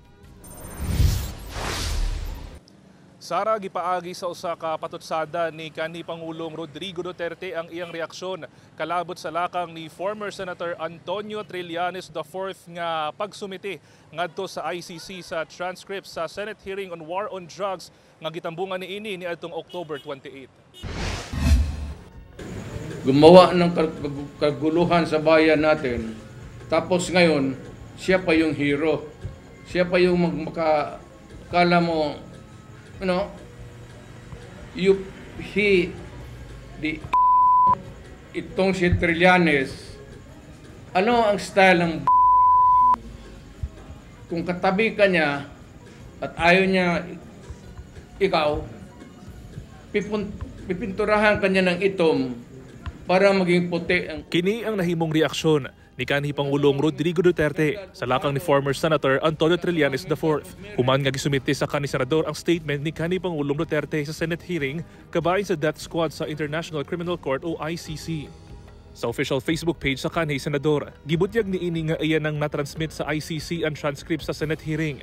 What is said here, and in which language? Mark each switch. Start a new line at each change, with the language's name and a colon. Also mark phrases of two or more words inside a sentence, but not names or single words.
Cebuano: Sara, gipaagi sa usa ka patutsada ni kanhi Pangulong Rodrigo Duterte ang iyang reaksyon kalabot sa lakang ni
English: former Senator
Cebuano: Antonio Trillanes IV nga pagsumiti ngadto sa ICC sa transcript sa
English: Senate hearing on war on drugs
Cebuano: nga gitambungan niini ni adtong October 28.
Filipino: Gumawa ng kaguluhan sa bayan natin. Tapos ngayon, siya pa yung hero. Siya pa yung kala mo, itong si Trillanes, ano ang style ng kung katabi ka niya at ayaw niya ikaw, pipinturahan ka niya ng itom para maging puti ang...
Cebuano: Kini ang nahimong reaksyon ni kanhi Pangulong Rodrigo Duterte sa lakang ni
English: former Senator
Cebuano: Antonio Trillanes IV. Human nga gisumiti sa kanhi senador ang statement ni kanhi Pangulong Duterte sa
English: Senate hearing
Cebuano: kabahin sa
English: death squad
Cebuano: sa International Criminal Court o ICC. Sa
English: official Facebook page
Cebuano: sa kanhi senador, gibutyag niini nga iyan ang natransmit sa ICC ang transcript sa
English: Senate hearing.